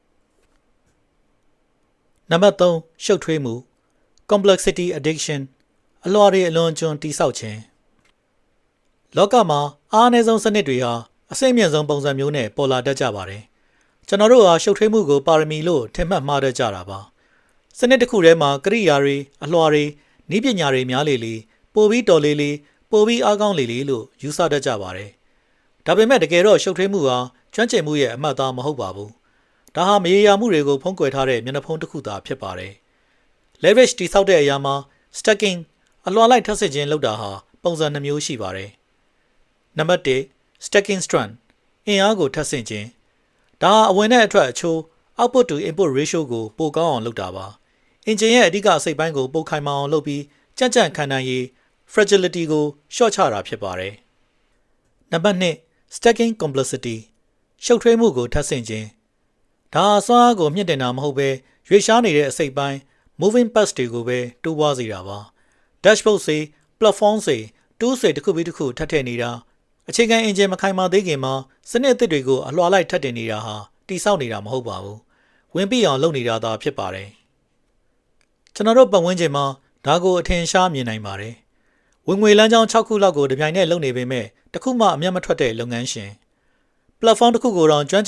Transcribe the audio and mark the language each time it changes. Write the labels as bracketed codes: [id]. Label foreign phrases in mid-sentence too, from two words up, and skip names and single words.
[my] ။နံပါတ်3ရှုပ်ထွေးမှု [en] complexity addiction [my] အလွှာတွေအလွန်ကျွံတိဆောက်ခြင်းလောကမှာအားနည်းဆုံးစနစ်တွေဟာအစိမ့်မြင့်ဆုံးပုံစံမျိုးနဲ့ပေါ်လာတတ် ကြပါတယ်။ကျွန်တော်တို့ဟာရှုပ်ထွေးမှုကိုပါရမီလို့ထင်မှတ်မှားတတ်ကြတာပါ။စနစ်တစ်ခုထဲမှာကရိယာတွေအလွှာတွေနည်းပညာတွေများလေလေပိုပြီးတော်လေလေပိုပြီးအားကောင်းလေလေလို့ယူဆတတ်ကြပါတယ်။ဒါပေမဲ့တကယ်တော့ရှုပ်ထွေးမှုဟာကျွမ်းကျင်မှုရဲ့အမှတ်အသားမဟုတ်ပါဘူး။ဒါဟာမရေရာမှုတွေကိုဖုံးကွယ်ထားတဲ့မျက်နှာဖုံးတစ်ခုသာဖြစ်ပါတယ်။ leverage တိဆောက်တဲ့အရာမှာ stacking အလွှာလိုက်ထပ်ဆင့်ခြင်းလုပ်တာဟာပုံစံ2 မျိုးရှိပါတယ်။နံပါတ်1 [en] stacking strength [my] အင်အားကိုထပ်ဆင့်ခြင်းဒါဟာအဝင်နဲ့အထွက်အချိုး [en] output to input ratio [my] ကို ပိုကောင်းအောင်လုပ်တာပါ။အင်ဂျင်ရဲ့အဓိကအစိတ်ပိုင်းကိုပိုခိုင်မာအောင်လုပ်ပြီးကြံ့ကြံ့ခံနိုင်ရည် fragility ကိုလျှော့ချတာဖြစ်ပါတယ်။နံပါတ်2 [en] stacking complexity [my] ရှုပ်ထွေးမှုကိုထပ်ဆင့်ခြင်းဒါဟာစွမ်းအားကိုမြင့်တင်တာမဟုတ်ဘဲရွေ့ရှားနေတဲ့အစိတ်ပိုင်း [en] moving parts [my] တွေကိုပဲတိုးပွားစေတာပါ။ dashboard တွေ platform တွေ tools တွေတစ်ခုပြီးတစ်ခုထပ်ထည့်နေတာ အခြေခံအင်ဂျင်မခိုင်မာသေးခင်မှာစနစ်အသစ်တွေကိုအလွှာလိုက်ထပ်တင်နေတာဟာတိဆောက်နေတာမဟုတ်ပါဘူး။ဝင်ပြီးအောင်လုပ်နေတာသာဖြစ်ပါတယ်။ကျွန်တော်တို့ပတ်ဝန်းကျင်မှာဒါကိုအထင်ရှားမြင်နိုင်ပါတယ်။ဝင်ငွေလမ်းကြောင်း6ခုလောက်ကိုတပြိုင်နက်လုပ်နေပေမဲ့တခုမှအမျက်မထွက်တဲ့လုပ်ငန်းရှင် platform တစ်ခုကိုတော့ကျွမ်းကျ